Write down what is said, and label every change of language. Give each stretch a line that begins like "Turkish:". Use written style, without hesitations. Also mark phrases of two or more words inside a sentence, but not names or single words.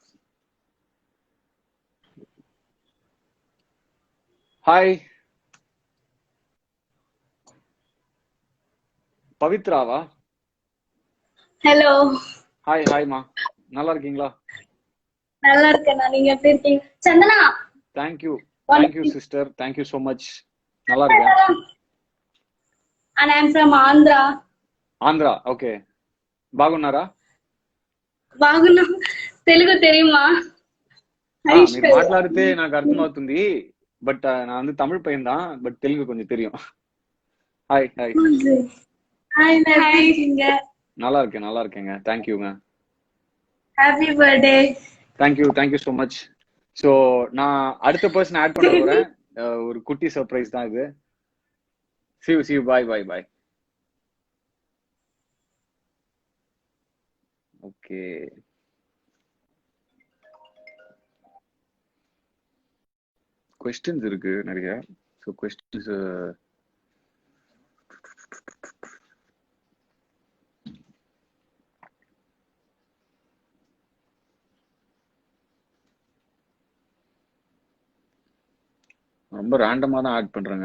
Tamil: ஹாய் பவித்ராவா? ஹலோ. ஹாய் ஹாய்மா, நல்லா இருக்கீங்களா? நல்லா இருக்கேன். நீங்க எப்படி இருக்கீங்க? சந்தனா.
English: thank you sister, thank you so much.
Tamil: நல்லா இருக்கேன்.
English: And I'm from Andhra.
Tamil: ஆந்திரா, ஓகே.
Telugu: బాగున్నారా? బాగున్నా. తెలుగు தெரியுமா? మీరు మాట్లాడితే నాకు అర్థమవుతుంది, బట్
Tamil: நான் வந்து தமிழ் பையன் தான், பட் தெலுங்கு கொஞ்சம் தெரியும். ஹாய் ஹாய். ஹாய், எப்படி இருக்கீங்க? நல்லா இருக்கேங்க. தேங்க்யூங்க.
English: happy birthday. thank you so much.
Tamil: ஸோ நான் அடுத்த பர்சன் ஆட் பண்ண போறேன். ஒரு குட்டி சர்ப்ரைஸ் தான் இது.
English: See you, bye. Okay.
Tamil: Questions இருக்கு நிறைய.
English: So questions
Tamil: ரொம்ப ரேண்டமா தான் ஆட் பண்றேங்க.